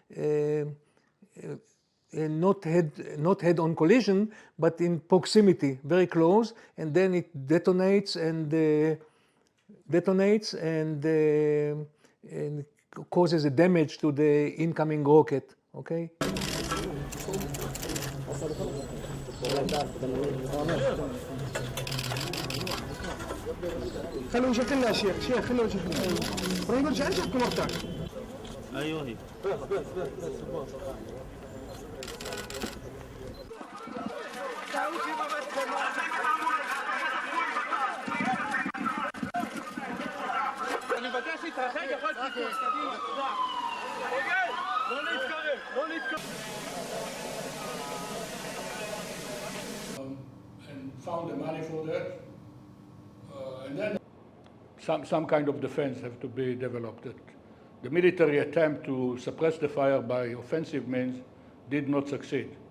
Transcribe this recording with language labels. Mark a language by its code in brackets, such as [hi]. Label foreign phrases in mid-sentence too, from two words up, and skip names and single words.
[en] not head-on collision, but in proximity, very close, and then it detonates and causes a damage to the incoming rocket. Okay. [ar] خلوا يشكلنا يا شيخ خلوا يشكلنا ابراهيم ارجع كمرتك ايوه هي [he] אני מבקש להתרחק, יכול להיות קדימה, תודה. לא להתקרב. [en] And found the money for that. And then some kind of defense have to be developed. The military attempt to suppress the fire by offensive means did not succeed.